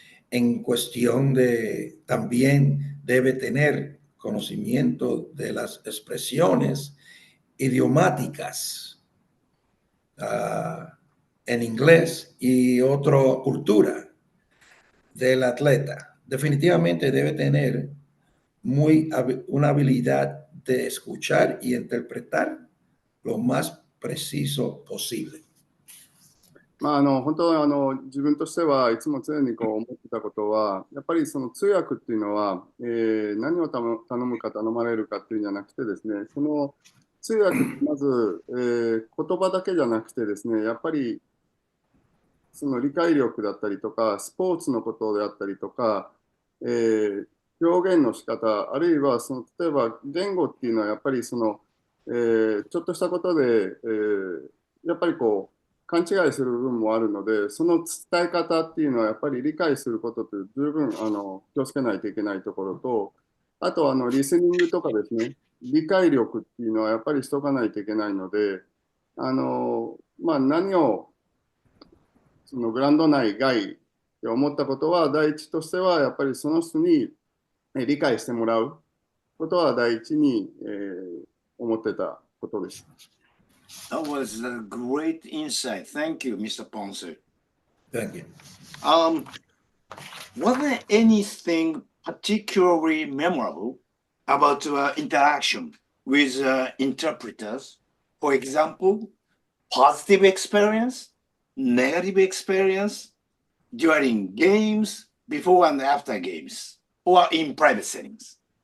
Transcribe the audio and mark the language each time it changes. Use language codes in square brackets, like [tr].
[es] En cuestión de, también debe tener conocimiento de las expresiones idiomáticas en inglés y otra cultura del atleta. Definitivamente debe tener una habilidad de escuchar y interpretar lo más preciso posible. [ja] 本当自分としてはいつも常に思ってたことは、やっぱりその通訳っていうのは、何を頼むか頼まれるかっていうんじゃなくてですね、その通訳ってまず、言葉だけじゃなくてですね、やっぱりその理解力だったりとか、スポーツのことであったりとか、表現の仕方、あるいは例えば言語っていうのはやっぱりちょっとしたことで、やっぱり勘違いする部分もあるので、その伝え方っていうのはやっぱり理解することって十分気をつけないといけないところと、あとリスニングとかですね、理解力っていうのはやっぱりしとかないといけないので、何をそのグラウンド内外って思ったことは、第一としてはやっぱりその人に理解してもらうことは第一に、思ってたことです。 [en] That was a great insight. Thank you, Mr. Ponce. Thank you. Was there anything particularly memorable about interaction with interpreters? For example, positive experience, negative experience during games, before and after games, or in private settings?